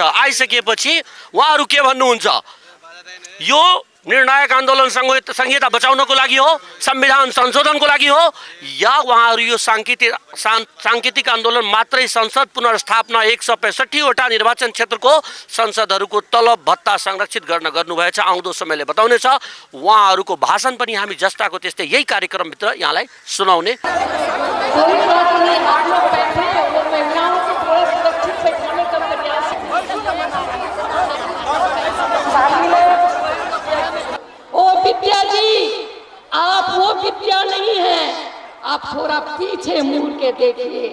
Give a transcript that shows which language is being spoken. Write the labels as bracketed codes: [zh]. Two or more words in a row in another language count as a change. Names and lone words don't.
[ne] आइसकेपछि उहाँहरू के भन्नुहुन्छ? यो निर्णायक आन्दोलन संहिता बचाउनको लागि हो, संविधान संशोधनको लागि हो, या उहाँहरू यो साङ्केतिक आन्दोलन मात्रै संसद पुनर्स्थापना 165वटा निर्वाचन क्षेत्रको संसदहरूको तलब भत्ता संरक्षित गर्नुभएछ? आउँदो समयले बताउनेछ। उहाँहरूको भाषण पनि हामी जस्ताको त्यस्तै यही कार्यक्रमभित्र यहाँलाई सुनाउने। [hi] विद्या जी, आप वो विद्या नहीं है, आप थोड़ा पीछे मुड़ के देखिए।